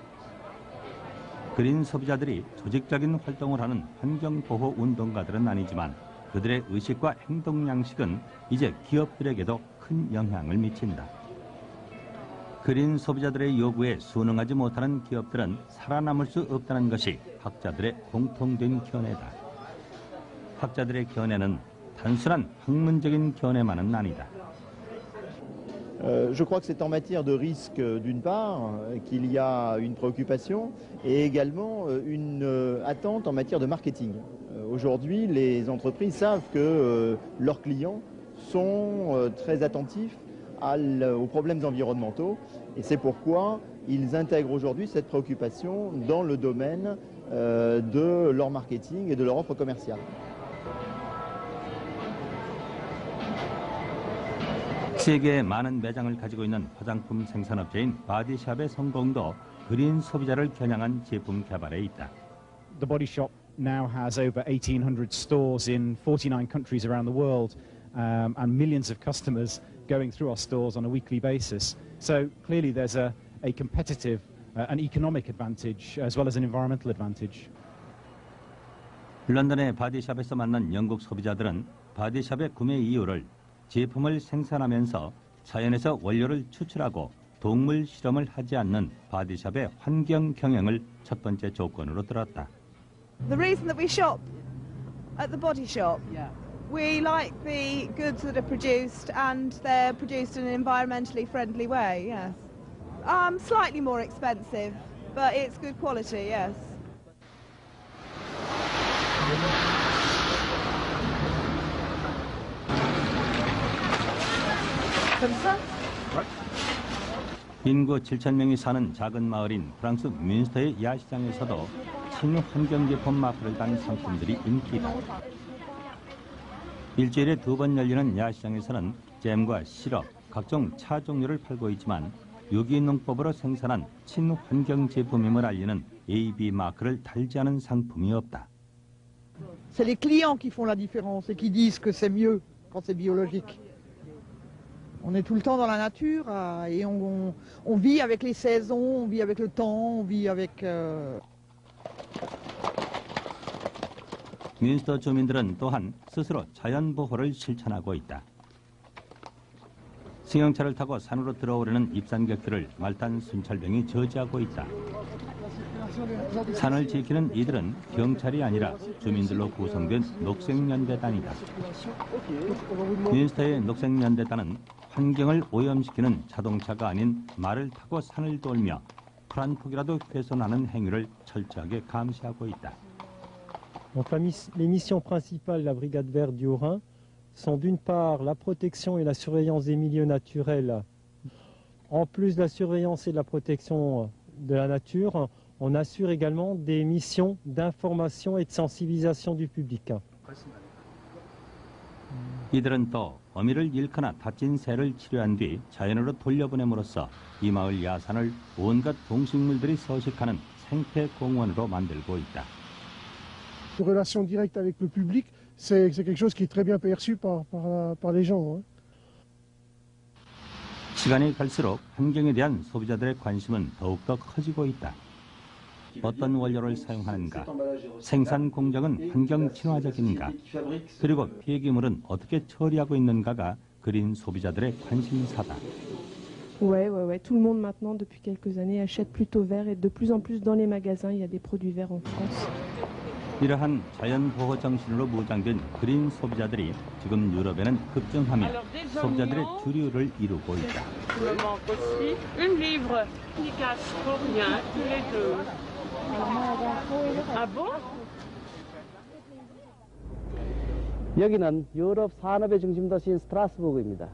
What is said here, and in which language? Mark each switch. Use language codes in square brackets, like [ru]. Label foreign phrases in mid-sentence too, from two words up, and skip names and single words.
[ko] 그린 소비자들이 조직적인 활동을 하는 환경보호 운동가들은 아니지만 그들의 의식과 행동 양식은 이제 기업들에게도 큰 영향을 미친다. 그린 소비자들의 요구에 순응하지 못하는 기업들은 살아남을 수 없다는 것이 학자들의 공통된 견해다. 학자들의 견해는 단순한 학문적인 견해만은 아니다. [fr] Je crois que c'est en matière de risque, d'une part, qu'il y a une préoccupation et également une attente en matière de marketing. Aujourd'hui, les entreprises savent que leurs clients sont très attentifs aux problèmes environnementaux et c'est pourquoi ils intègrent aujourd'hui cette préoccupation dans le domaine de leur marketing et de leur offre commerciale. [ko] 세계에 많은 매장을 가지고 있는 화장품 생산업체인 바디샵의 성공도 그린 소비자를 겨냥한 제품 개발에 있다. [en] The Body Shop now has over 1,800 stores in 49 countries around the world and millions of customers going through our stores on a weekly basis. So clearly there's a competitive and economic advantage as well as an environmental advantage. [ko] 런던의 바디샵에서 만난 영국 소비자들은 바디샵의 구매 이유를 제품을 생산하면서 자연에서 원료를 추출하고 동물 실험을 하지 않는 바디샵의 환경 경영을 첫 번째 조건으로 들었다. [en] The reason that we shop At the body shop? Yeah. We like the goods that are produced, and they're produced in an environmentally friendly way, yes. Slightly more expensive, but it's good quality, yes. [ko] 인구 7,000명이 사는 작은 마을인 프랑스 뮌스터의 야시장에서도 친환경 제품 마크를 단 상품들이 인기다. 일주일에 2번 열리는 야시장에서는 잼과 시럽, 각종 차 종류를 팔고 있지만 유기농법으로 생산한 친환경 제품임을 알리는 AB 마크를 달지 않은 상품이 없다. [fr] C'est les clients qui font la différence et qui disent que c'est mieux quand c'est biologique. On est tout le temps dans la nature et on vit avec les saisons, on vit avec le temps, on vit avec... [ko] 뮌스터 주민들은 또한 스스로 자연 보호를 실천하고 있다. 승용차를 타고 산으로 들어오려는 입산객들을 말단 순찰병이 저지하고 있다. 산을 지키는 이들은 경찰이 아니라 주민들로 구성된 녹색연대단이다. 뮌스터의 녹색연대단은 환경을 오염시키는 자동차가 아닌 말을 타고 산을 돌며 풀 한 폭이라도 훼손하는 행위를 철저하게 감시하고 있다. [fr] Donc les missions principales de la Brigade verte du Haut-Rhin sont d'une part la protection et la surveillance des milieux naturels. En plus de la surveillance et de la protection de la nature, on assure également des missions d'information et de sensibilisation du public. [ko] 이들은 또 어미를 잃거나 다친 새를 치료한 뒤 자연으로 돌려보냄으로써 이 마을 야산을 온갖 동식물들이 서식하는 생태 공원으로 만들고 있다. [fr] Une relation directe avec le public, c'est quelque chose qui est très bien perçu par les gens. [ko] 시간이 갈수록 환경에 대한 소비자들의 관심은 더욱더 커지고 있다. 어떤 원료를 사용하는가, 생산 공정은 환경 친화적인가, 그리고 폐기물은 어떻게 처리하고 있는가가 그린 소비자들의 관심사다. [fr] Ouais. Tout le monde maintenant, depuis quelques années, achète plutôt vert et de plus en plus dans les magasins, il y a des produits verts en France. [ko] 이러한 자연 보호 정신으로 무장된 그린 소비자들이 지금 유럽에는 급증하며 소비자들의 주류를 이루고 있다. 여기는 유럽 산업의 중심도시인 스트라스부르크입니다.